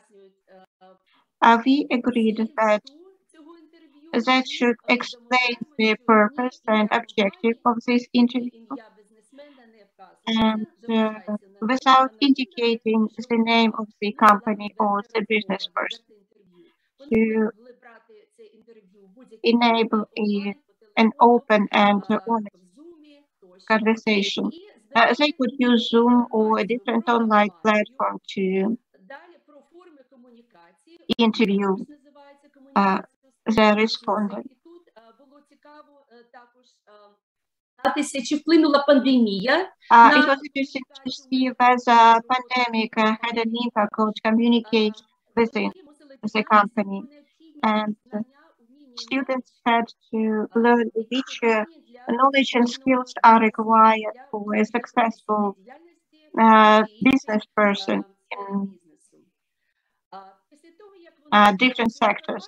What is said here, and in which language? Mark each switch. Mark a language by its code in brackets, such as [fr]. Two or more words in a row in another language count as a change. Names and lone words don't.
[en] We agreed that should explain the purpose and objective of this interview, and without indicating the name of the company or the business person, to enable an open and honest conversation. They could use Zoom or a different online platform to interview the respondent. [uk] Чи вплинула пандемія? [en] It was interesting to see whether pandemic had an impact on communication within the company, and students had to learn which knowledge and skills are required for a successful business person in different sectors.